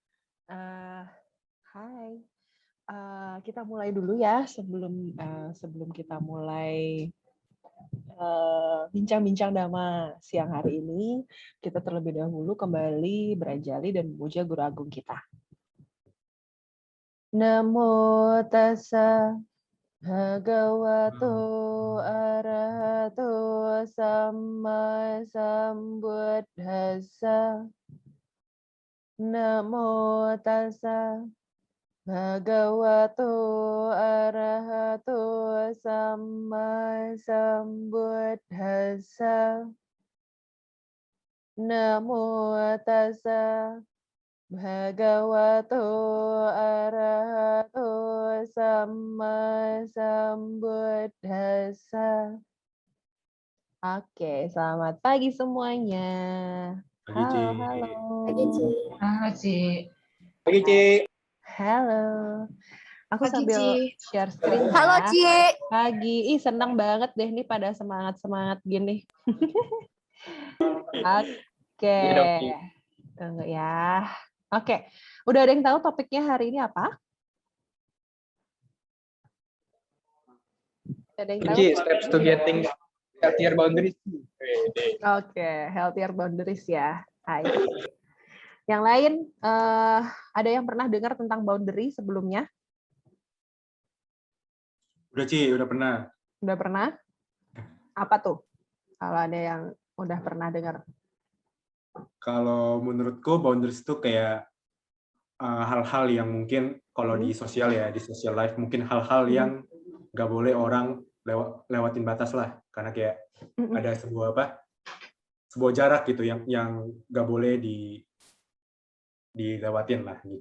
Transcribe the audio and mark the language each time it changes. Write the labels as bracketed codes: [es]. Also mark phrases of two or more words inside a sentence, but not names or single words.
[id] Hai, kita mulai dulu ya sebelum kita mulai bincang-bincang Dhamma siang hari ini. Kita terlebih dahulu kembali berajali dan memuja Guru Agung kita. [pi] Namo tassa Bhagavato arahato samma sambuddhassa. Namo tassa Bhagavato arahato samma sambuddhassa. Namo tassa Bhagavato arahato samma sambuddhassa. [id] Oke, selamat pagi semuanya. Pagi Cici. Halo. Pagi, Ci. Halo, Ci. Pagi Cici. Halo. Aku Pagi, sambil Ci. [en] share screen [id] ya. Halo, Ci. Pagi. Senang banget deh nih pada semangat-semangat gini. Oke. Tunggu ya. Oke. Udah ada yang tahu topiknya hari ini apa? Ada yang tahu? Cici, [en] steps to getting healthier boundaries. [id] Oke, [en] healthier boundaries [id] ya. Hai. Yang lain, ada yang pernah dengar tentang boundary sebelumnya? Udah Ci, udah pernah. Udah pernah? Apa tuh? Kalau ada yang udah pernah dengar. Kalau menurutku boundaries itu kayak hal-hal yang mungkin kalau di sosial ya, di [en] social life [id] mungkin hal-hal yang nggak boleh orang lewatin batas lah, karena kayak ada sebuah jarak gitu yang nggak boleh dilewatin lah gitu.